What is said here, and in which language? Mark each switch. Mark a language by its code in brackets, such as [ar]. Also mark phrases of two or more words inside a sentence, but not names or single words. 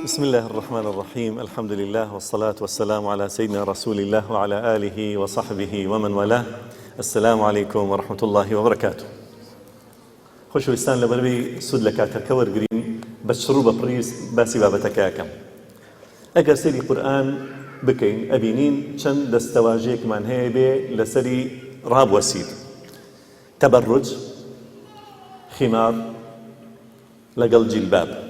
[ar] الله الرحمن الرحيم. الحمد لله والصلاة والسلام على سيدنا رسول الله وعلى آله وصحبه ومن والاه. السلام عليكم ورحمة الله وبركاته. [ckb] خۆشەویستان لەبەرەوەی سود لە کاتەکە وەرگرین بە شڕوو بە پڕیز باسی بابەتەکەیەکەم. ئەگەر سەیری قورئان بکەین ئەبینین چەند دەستەواژەیەکمان هەیە بێ لەسەری ڕابوەسید. تەبەڕوج، خیمار لەگەڵ جیلباب.